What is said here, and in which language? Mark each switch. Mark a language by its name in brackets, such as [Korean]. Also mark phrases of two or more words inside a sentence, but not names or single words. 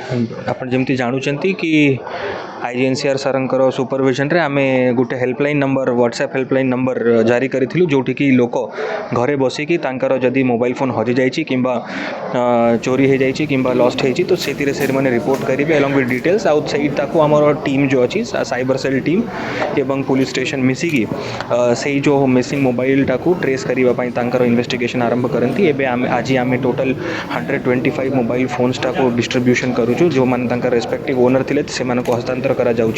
[Odia] ଆପଣ ଯେମିତି ଜାଣୁଛନ୍ତି କି IGNCR ସାର୍ଙ୍କର ସୁପରଭିଜନରେ ଆମେ ଗୋଟେ [English] helpline number WhatsApp helpline number [Odia] ଜାରି କରିଥିଲୁ ଯେଉଁଠିକି ଲୋକ ଘରେ ବସିକି ତାଙ୍କର ଯଦି [English] mobile phone [Odia] ହଜିଯାଇଛି କିମ୍ବା ଚୋରି ହୋଇଯାଇଛି କିମ୍ବା ଲଷ୍ଟ ହେଇଛି ତ ସେଥିରେ ସେମାନେ ରିପୋର୍ଟ କରିବେ [English] along with details [Odia] ଆଉ ସେଇଟାକୁ ଆମର ଟିମ୍ ଯେଉଁ ଅଛି [English] cyber cell team [Odia] ଏବଂ [English] police station [Odia] ମିଶିକି ସେଇ ଯେଉଁ [English] missing mobileଟାକୁ [Odia] ଟ୍ରେସ୍ କରିବା ପାଇଁ ତାଙ୍କର ଇନଭେଷ୍ଟିଗେସନ୍ ଆରମ୍ଭ କରନ୍ତି। ଏବେ ଆଜି ଆମେ ଟୋଟାଲ୍ 125 [English] mobile phonesଟାକୁ [Odia] ଡିଷ୍ଟ୍ରିବ୍ୟୁସନ୍ କରୁଛୁ ଯେଉଁମାନେ ତାଙ୍କର [English] respective owner [Odia] ଥିଲେ ସେମାନଙ୍କୁ ହସ୍ତାନ୍ତର କରାଯାଉଛି।